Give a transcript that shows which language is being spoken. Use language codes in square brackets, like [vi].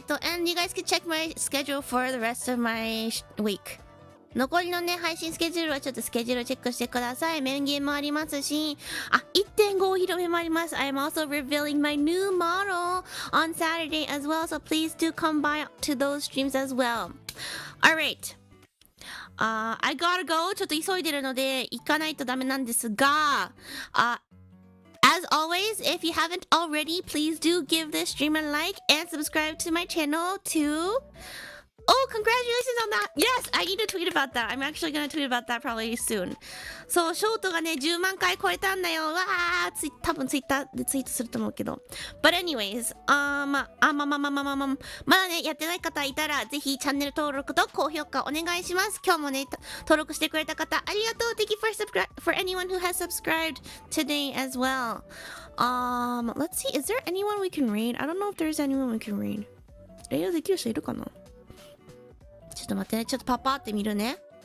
[en] and you guys can check my schedule for the rest of my week. [ja] 残りのね、配信スケジュールはちょっとスケジュールチェックしてください。面言もありますし、1.5 お披露目もあります。 [en] I am also revealing my new model on Saturday as well, so please do come by to those streams as well. Alright. I gotta go. [ja] ちょっと急いでるので、行かないとダメなんですが、 [en] as always, if you haven't already, please do give this stream a like and subscribe to my channel too. Oh, congratulations on that! Yes, I need to tweet about that. I'm actually gonna tweet about that probably soon. [ja] そう、ショートがね、10万回超えたんだよ。わー、多分ツイッターでツイートすると思うけど。 But anyways, まだね、やってない方いたら、ぜひチャンネル登録と高評価お願いします。今日もね、登録してくれた方、ありがとう。 [en] Thank you for anyone who has subscribed today as well. Let's see, is there anyone we can read? I don't know if there's anyone we can read. [ja] レイヤーできる人いるかな？ちょっと待ってね。ちょっとパパって見るね。